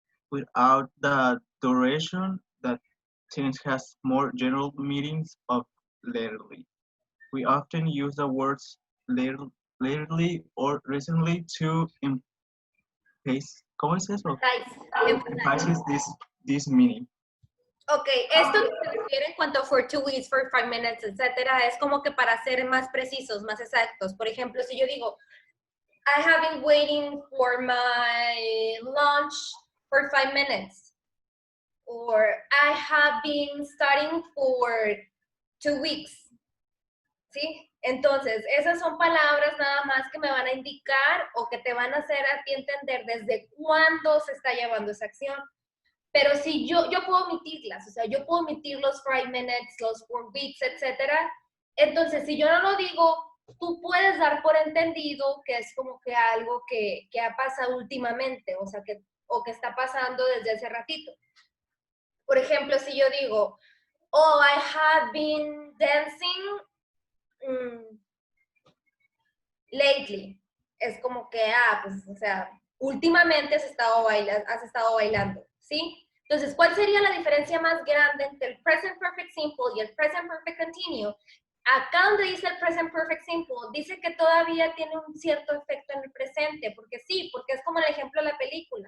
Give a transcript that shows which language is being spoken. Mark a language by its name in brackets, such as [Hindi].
[English] Without the duration, that tense has more general meanings of latterly. We often use the words latterly or recently to emphasize, [Spanish] ¿cómo es eso? [English] Emphasize this meaning. [Spanish] Ok, esto que se refiere en cuanto a [English] for 2 weeks, for 5 minutes, [Spanish] etcétera, es como que para ser más precisos, más exactos. Por ejemplo, si yo digo, [English] I have been waiting for my lunch for 5 minutes. Or I have been studying for 2 weeks. [Spanish] ¿Sí? Entonces, esas son palabras nada más que me van a indicar o que te van a hacer a ti entender desde cuándo se está llevando esa acción. Pero si yo puedo omitirlas, o sea, yo puedo omitir los 5 minutes, los 4 weeks, etcétera. Entonces, si yo no lo digo, tú puedes dar por entendido que es como que algo que ha pasado últimamente, o sea, que está pasando desde hace ratito. Por ejemplo, si yo digo, oh, [English] I have been dancing lately. [Spanish] Es como que, pues, o sea, últimamente has estado bailando, ¿sí? Entonces, ¿cuál sería la diferencia más grande entre el present perfect simple y el present perfect continuous? Acá donde dice el present perfect simple, dice que todavía tiene un cierto efecto en el presente, porque sí, porque es como el ejemplo de la película.